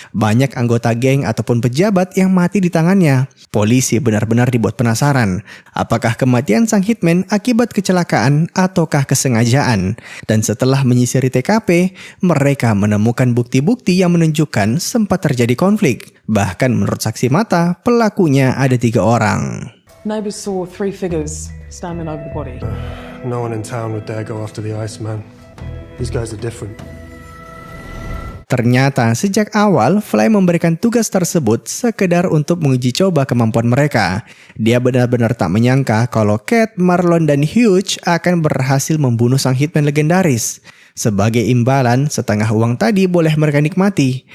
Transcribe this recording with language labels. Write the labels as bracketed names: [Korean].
[Indonesian] Banyak anggota geng ataupun pejabat yang mati di tangannya. Polisi benar-benar dibuat penasaran. Apakah kematian sang hitman akibat kecelakaan ataukah kesengajaan? Dan setelah menyisiri TKP, mereka menemukan bukti-bukti yang menunjukkan sempat terjadi konflik. Bahkan menurut saksi mata, pelakunya ada 3 orang. [English] Neighbours saw 3 figures standing over the body. No one in town would dare go after the Iceman. These guys are different. [Indonesian] Ternyata sejak awal Fly memberikan tugas tersebut sekedar untuk menguji coba kemampuan mereka. Dia benar-benar tak menyangka kalau Cat, Marlon, dan Hugh akan berhasil membunuh sang hitman legendaris. Sebagai imbalan, setengah uang tadi boleh mereka nikmati.